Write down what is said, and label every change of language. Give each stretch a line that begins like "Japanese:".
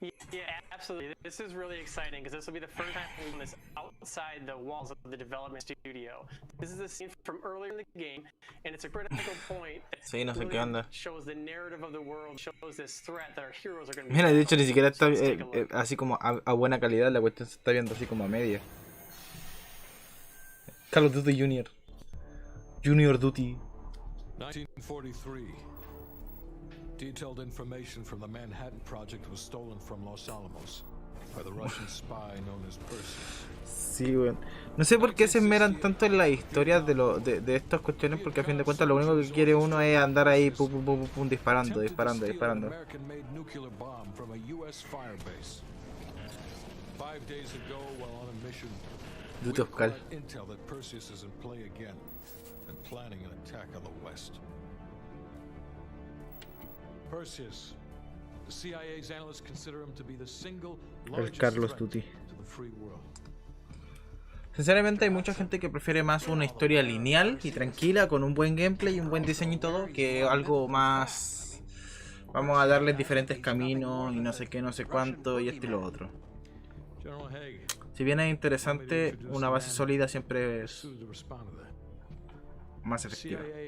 English: Yeah, absolutely. This is really exciting because this will be the first time we've done this outside the walls of the development studio. This is a scene from earlier in the game, and it's a critical point
Spanish: Sí, no sé qué
English: that
Spanish: onda.
English: shows the narrative of the world, shows this threat that our heroes are going to be.
Spanish: Mira, de hecho ni siquiera está así como a buena calidad, la cuestión se está viendo así como a media.
English: Call of Duty Junior. Junior Duty. 1943. Detailed information from the Manhattan Project was stolen from Los Alamos by the Russian spy known as Perseus.
Spanish: Sí, weón. No sé por qué se esmeran tanto en las historias de estas cuestiones, porque a fin de cuentas lo único que quiere uno es andar ahí pum, pum, pum, pum, disparando.
English: American-made nuclear bomb from a U.S. firebase. 5 days ago, while on a mission, we acquired intel that Perseus is in play again and planning an attack on the West. Perseus, the CIA's analysts consider him to be the single largest threat to the free world.
Spanish: Sinceramente hay mucha gente que prefiere más una historia lineal y tranquila con un buen gameplay y un buen diseño y todo que algo más vamos a darles diferentes caminos y no sé qué, no sé cuánto y esto y lo otro. Si bien es interesante, una base sólida siempre es más efectiva.